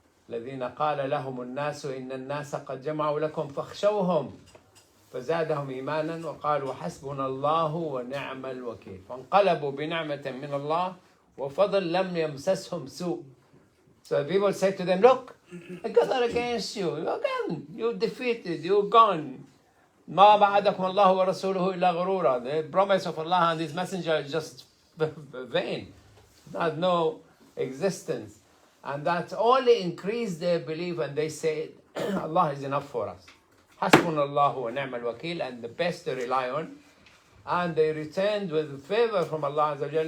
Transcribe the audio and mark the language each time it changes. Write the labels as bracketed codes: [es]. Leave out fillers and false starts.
[ar] الذين قال لهم الناس إن الناس قد جمعوا لكم فاخشوهم فزادهم إيمانا وقالوا حسبنا الله ونعم الوكيل فانقلبوا بنعمة من الله وفضل لم يمسسهم سوء. [en] So people say to them, look, God are against you. Again, you're defeated, you're gone. [ar] ما بعدكم الله ورسوله إلا غرورا. [en] The promise of Allah and His Messenger is just vain. There's no existence. And that only increased their belief, and they said, Allah is enough for us. [ar] حسبنا الله ونعم الوكيل, [en] and the best to rely on. And they returned with favor from Allah Azza wa Jal.